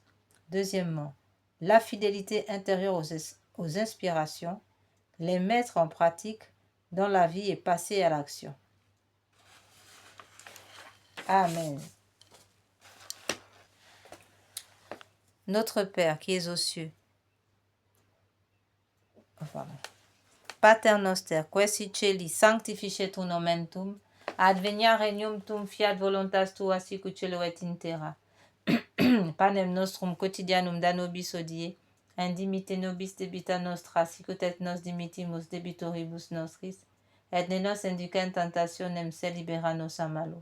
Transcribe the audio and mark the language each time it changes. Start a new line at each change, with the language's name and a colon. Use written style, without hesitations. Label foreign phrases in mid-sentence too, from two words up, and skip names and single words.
French: Deuxièmement, la fidélité intérieure aux inspirations, les mettre en pratique dans la vie et passer à l'action. Amen. Notre Père qui es aux cieux,
Latin: Pater noster, qui es in celi, sanctificetur nomen tuum, advenia regnum tuum, fiat voluntas tua sicut cielo et in terra. Panem nostrum quotidianum da nobis hodie, indimite nobis debita nostra, sicut et nos dimittimus debitoribus nostris, et ne nos induca in tentationem, sed libera nos a malo.